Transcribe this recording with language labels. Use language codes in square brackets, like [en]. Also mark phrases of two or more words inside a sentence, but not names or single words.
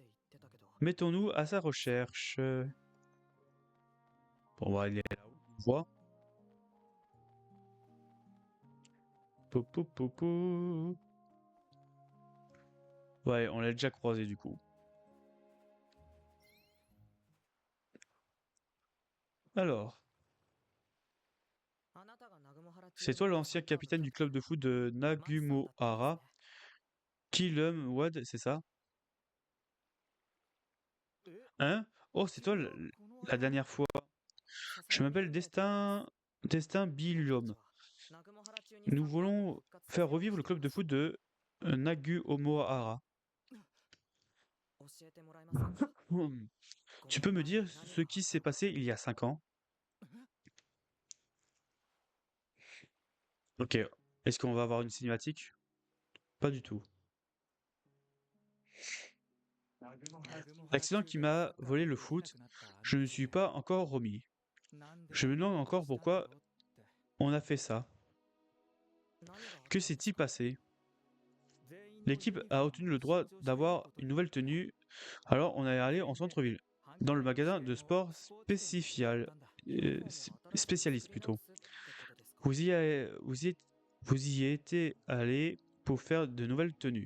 [fr] Mettons-nous à sa recherche. Bon, bah, il est là-haut, on voit. Pou, pou, pou, pou. Ouais, on l'a déjà croisé du coup. Alors, [ja] あなたが南雲原中 [fr] c'est toi l'ancien capitaine du club de foot de [ja] マキさんだったんですね [fr] Nagumohara, Kilum Wad, c'est ça? [ja] え [fr] Hein? Oh, c'est toi [ja] 君 [fr] la, [ja] はこの [fr] la dernière fois. [ja] 笹 [fr] Je [ja] 波 [fr] m'appelle [ja] 君のことです [fr] Destin [ja] 僕た [fr] Bilium. [ja] ちは南雲原中に [fr] Nous [ja] サッカー部を [fr] voulons [ja] 復活させ [fr] faire [ja] ようと [fr] revivre le [ja] してい [fr] club [ja] ま [fr] de [ja] す [fr] foot de Nagumohara. [ja] 教えてもらえませんか Hmm. ご [fr] Tu [ja] 目 [fr] peux me [ja] の前に [fr] dire [ja] 何 [fr] ce [ja] があっ [fr] qui [ja] た [fr] s'est [ja] のか [fr] passé il y a 5 ans? Ok. Est-ce qu'on va avoir une cinématique? Pas du tout. L'accident qui m'a volé le foot, je ne suis pas encore remis. Je me demande encore pourquoi on a fait ça. [ja] 何があった [fr] Que [ja] んです [fr] s'est-il [ja] か [fr] passé? L'équipe a obtenu le droit d'avoir une nouvelle tenue, alors on est allé en centre-ville, dans le magasin de sport spécialiste plutôt. Vous y étiez allé pour faire de nouvelles tenues.